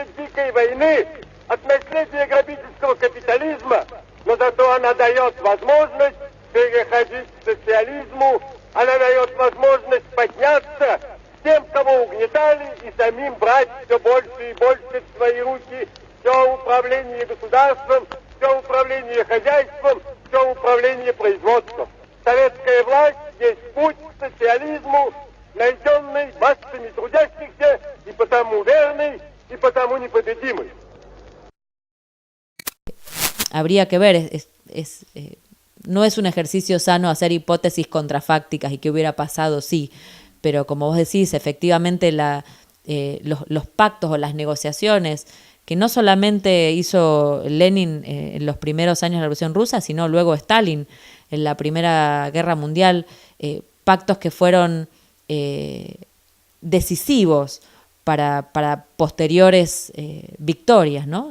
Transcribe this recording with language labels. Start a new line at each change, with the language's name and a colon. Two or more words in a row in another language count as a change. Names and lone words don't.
Russian: дикой войны, от наследия грабительского капитализма, но зато она дает возможность переходить к социализму, она дает возможность подняться тем, кого угнетали, и самим брать все больше и больше в свои руки все управление государством, все управление хозяйством, все управление производством. Советская власть есть путь к социализму, найденный массами трудящихся, и потому верный, и потому непобедимый.
Spanish: Habría que ver, no es un ejercicio sano hacer hipótesis contrafácticas y qué hubiera pasado, sí, pero como vos decís, efectivamente los pactos o las negociaciones que no solamente hizo Lenin en los primeros años de la Revolución Rusa, sino luego Stalin en la Primera Guerra Mundial, pactos que fueron decisivos para posteriores victorias, ¿no?